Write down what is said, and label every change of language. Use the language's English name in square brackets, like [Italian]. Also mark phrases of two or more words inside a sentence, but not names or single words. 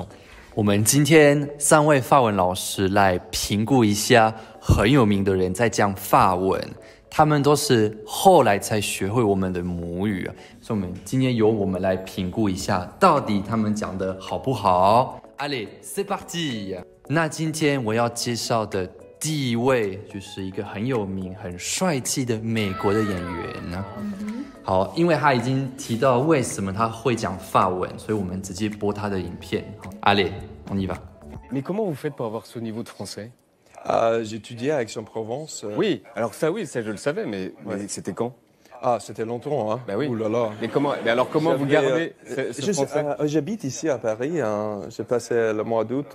[Chinese] 我们今天3位法文老师来评估一下很有名的人在讲法文，他们都是后来才学会我们的母语，所以今天由我们来评估一下，到底他们讲的好不好。 [French] Allez, c'est parti！ [Chinese] 那今天我要介绍的第一位就是一个很有名、很帅气的美国的演员呢。好，因为他已经提到为什么他会讲法文，所以我们直接播他的影片。 [French] Allez, on y va. Mais comment vous faites pour avoir ce niveau de français? J'étudiais à Aix-en-Provence. Oui, alors ça oui, ça je le savais, mais c'était quand? Ah, c'était longtemps, hein. Bah oui. Ouh là là. Mais alors comment vous gardez ce français? J'habite ici à Paris. Hein. J'ai passé le mois d'août.